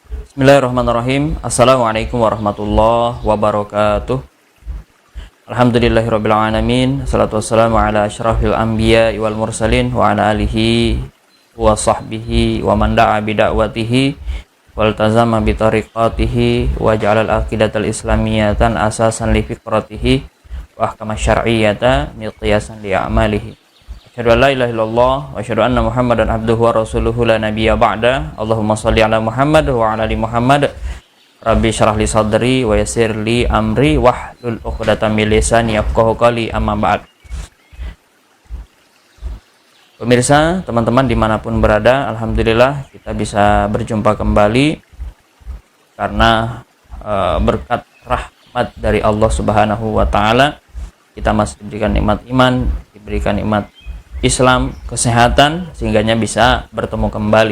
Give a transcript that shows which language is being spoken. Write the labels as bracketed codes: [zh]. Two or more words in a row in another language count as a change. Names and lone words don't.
[ar] بسم الله الرحمن الرحيم. السلام عليكم ورحمة الله وبركاته. الحمد لله رب العالمين. والصلاة والسلام على أشرف الأنبياء والمرسلين وعلى آله وصحبه ومن دعا بدعوته والتزم بطريقته وجعل العقيدة الإسلامية أساسا لفكرته والأحكام الشرعية مقياسا لأعماله. أشهد أن لا إله إلا الله وأشهد أن محمدا عبده ورسوله لا نبي بعده. اللهم صل على محمد وعلى آل محمد. رب اشرح لي صدري ويسر لي أمري واحلل عقدة من لساني يفقهوا قولي، أما بعد. [id] Pemirsa, teman-teman dimanapun berada, alhamdulillah kita bisa berjumpa kembali karena berkat rahmat dari Allah [ar] سبحانه وتعالى [id] kita masih diberikan nikmat iman, diberikan nikmat Islam, kesehatan, sehingganya bisa bertemu kembali.